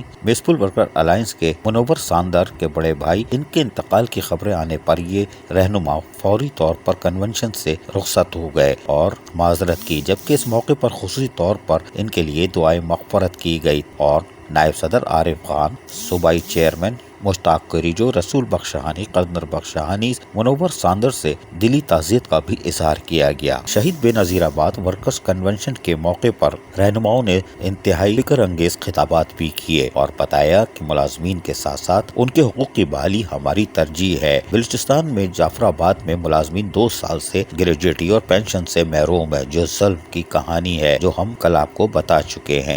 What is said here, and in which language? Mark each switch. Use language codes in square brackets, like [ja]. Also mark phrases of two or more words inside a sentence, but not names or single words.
[ur] میونسپل ورکر الائنس کے منور ساندر کے بڑے بھائی، ان کے انتقال کی خبریں آنے پر یہ رہنما فوری طور پر کنونشن سے رخصت ہو گئے اور معذرت کی، جبکہ اس موقع پر خصوصی طور پر ان کے لیے دعائیں مغفرت کی گئی اور نائب صدر عارف خان، صوبائی چیئرمین مشتاق کریجو، رسول بخش شاہانی، قلندر بخش شاہانی، منور ساندر سے دلی تعزیت کا بھی اظہار کیا گیا۔ شہید بے نظیر آباد ورکرز کنونشن کے موقع پر رہنماؤں نے انتہائی فکر انگیز خطابات بھی کیے اور بتایا کہ ملازمین کے ساتھ ساتھ ان کے حقوق کی بحالی ہماری ترجیح ہے۔ بلوچستان میں جعفر آباد میں ملازمین 2 سال سے گریجویٹی اور پینشن سے محروم ہے، جو ظلم کی کہانی ہے، جو ہم کل آپ کو بتا چکے ہیں۔